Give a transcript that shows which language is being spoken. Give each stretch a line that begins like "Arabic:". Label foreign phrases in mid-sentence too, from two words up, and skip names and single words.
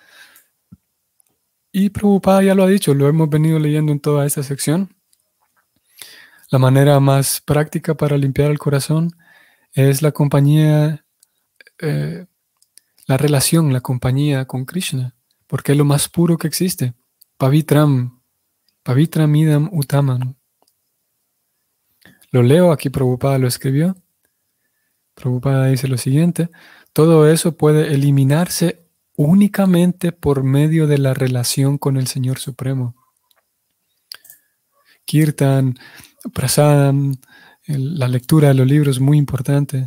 Spanish: Y Prabhupada ya lo ha dicho, lo hemos venido leyendo en toda esta sección. La manera más práctica para limpiar el corazón es la compañía, la relación, la compañía con Krishna, porque es lo más puro que existe.
Sanskrit: पवित्रम् इदम् उत्तमम्.
Spanish: Lo leo, aquí Prabhupada lo escribió. Prabhupada dice lo siguiente: todo eso puede eliminarse únicamente por medio de la relación con el Señor Supremo. Kirtan, prasadam, la lectura de los libros es muy importante.